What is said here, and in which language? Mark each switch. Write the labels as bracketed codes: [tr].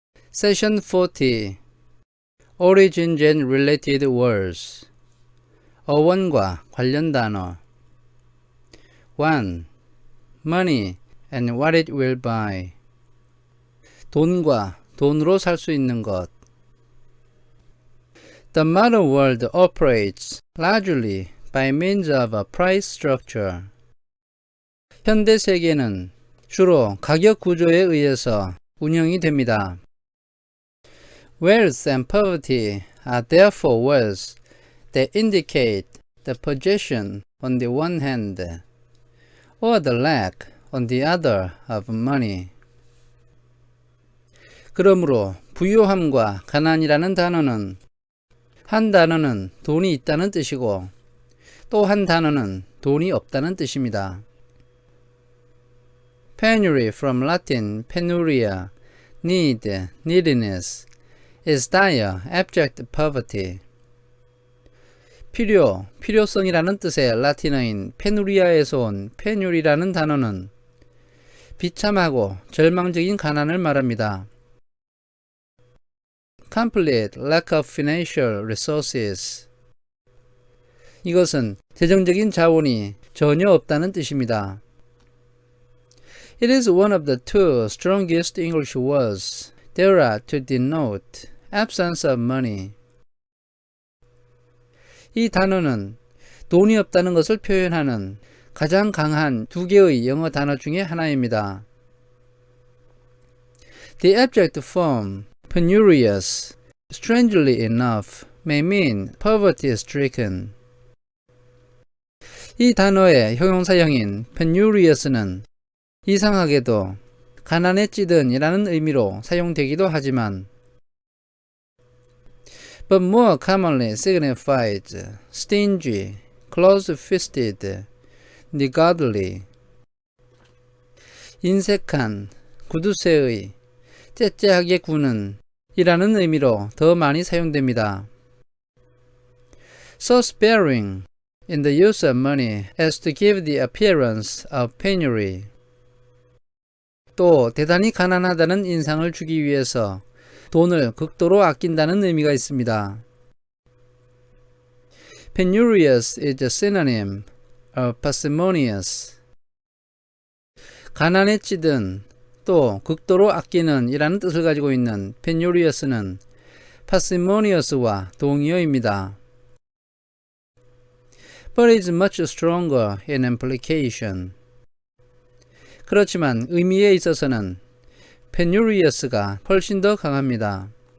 [en] Session 40 Origins and related words [ko] 어원과 관련 단어 [en] 1. Money and what it will buy [ko] 돈과 돈으로 살 수 있는 것 [en] The modern world operates largely by means of a price structure. [ko] 현대 세계는 주로 가격 구조에 의해서 운영이 됩니다. [en] Wealth and poverty are therefore words that indicate the possession on the one hand or the lack on the other of money. [ko] 그러므로 부유함과 가난이라는 단어는 한 단어는 돈이 있다는 뜻이고 또 한 단어는 돈이 없다는 뜻입니다. [en] Penury from Latin penuria, need, neediness, is dire, abject poverty. [ko] 필요성이라는 뜻의 라틴어인 페누리아에서 온 페뉴리라는 단어는 비참하고 절망적인 가난을 말합니다. [en] Complete lack of financial resources. [ko] 이것은 재정적인 자원이 전혀 없다는 뜻입니다. [en] It is one of the two strongest English words there are to denote absence of money. [ko] 이 단어는 돈이 없다는 것을 표현하는 가장 강한 두 개의 영어 단어 중에 하나입니다. [en] The adjective form penurious, strangely enough, may mean poverty-stricken. [ko] 이 단어의 형용사형인 penurious는 이상하게도 가난에 찌든 이라는 의미로 사용되기도 하지만 [en] but more commonly signifies stingy, close-fisted, niggardly, [ko] 인색한, 구두쇠의, 째째하게 구는 이라는 의미로 더 많이 사용됩니다. [en] So sparing in the use of money as to give the appearance of penury. [ko] 또 대단히 가난하다는 인상을 주기 위해서 돈을 극도로 아낀다는 의미가 있습니다. [en] Penurious is a synonym of parsimonious. [ko] 가난에 찌든 또 극도로 아끼는 이라는 뜻을 가지고 있는 penurious는 parsimonious와 동의어입니다. [en] But it is much stronger in implication. [ko] 그렇지만 의미에 있어서는 penurious가 훨씬 더 강합니다.